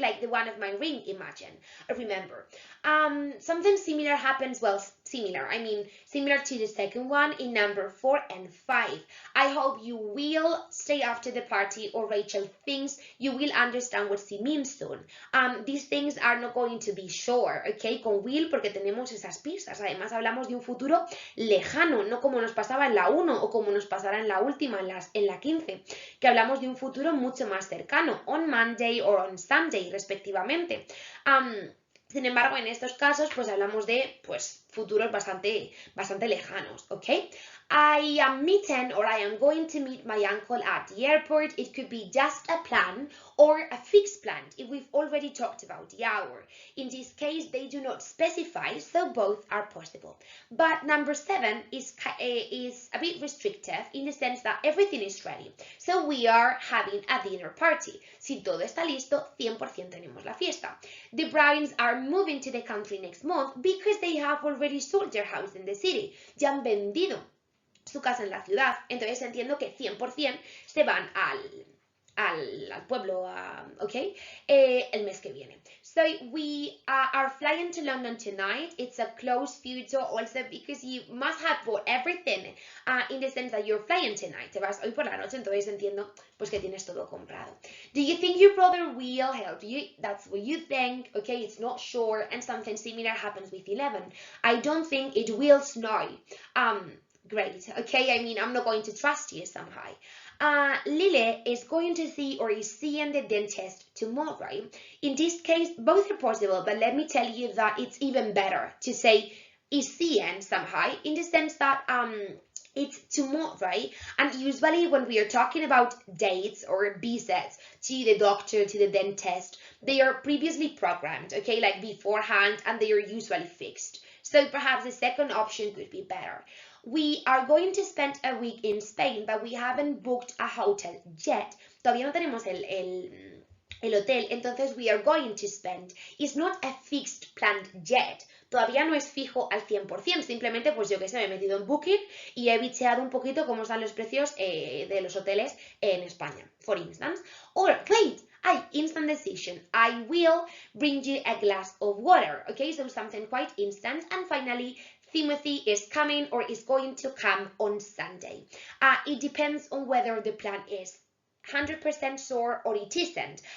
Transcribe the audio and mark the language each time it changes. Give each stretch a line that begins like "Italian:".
English: Like the one of my ring, imagine. Remember. Something similar happens, well, similar to the second one in number 4 and 5. I hope you will stay after the party, or Rachel thinks you will understand what she means soon. These things are not going to be sure, okay,
Spanish: con will porque tenemos esas pistas. Además hablamos de un futuro lejano, no como nos pasaba en la 1 o como nos pasará en la última, en la 15, que hablamos de un futuro mucho más cercano,
English: on Monday or on Sunday,
Spanish: respectivamente. Sin embargo, en estos casos, pues hablamos de futuros bastante lejanos, ¿ok?
English: I am meeting, or I am going to meet my uncle at the airport. It could be just a plan or a fixed plan if we've already talked about the hour. In this case, they do not specify, so both are possible. But number 7 is a bit restrictive in the sense that everything is ready. So we are having a dinner party.
Spanish: Si todo está listo, 100% tenemos la fiesta.
English: The Browns are moving to the country next month because they have already sold their house in the city.
Spanish: Ya han vendido su casa en la ciudad, entonces entiendo que 100% se van al pueblo, ¿ok? El mes que viene.
English: So we are flying to London tonight. It's a close future also because you must have bought everything in the sense that you're flying tonight.
Spanish: Te vas hoy por la noche, entonces entiendo pues que tienes todo comprado.
English: Do you think your brother will help you? That's what you think, okay? It's not sure, and something similar happens with 11. I don't think it will snow. Great, okay? I mean, I'm not going to trust you somehow. Lily is going to see or is seeing the dentist tomorrow. In this case, both are possible, but let me tell you that it's even better to say is seeing somehow in the sense that it's tomorrow, and usually when we are talking about dates or visits to the doctor, to the dentist, they are previously programmed, okay, like beforehand, and they are usually fixed. So perhaps the second option could be better. We are going to spend a week in Spain, but we haven't booked a hotel yet.
Spanish: Todavía no tenemos el hotel, entonces
English: we are going to spend. It's not a fixed plan yet.
Spanish: Todavía no es fijo al 100%, simplemente pues yo que sé, me he metido en Booking y he bicheado un poquito cómo están los precios de los hoteles en España,
English: for instance. Or, wait, instant decision. I will bring you a glass of water. Okay, so something quite instant. And finally, Timothy is coming or is going to come on Sunday. It depends on whether the plan is 100% sure or it isn't.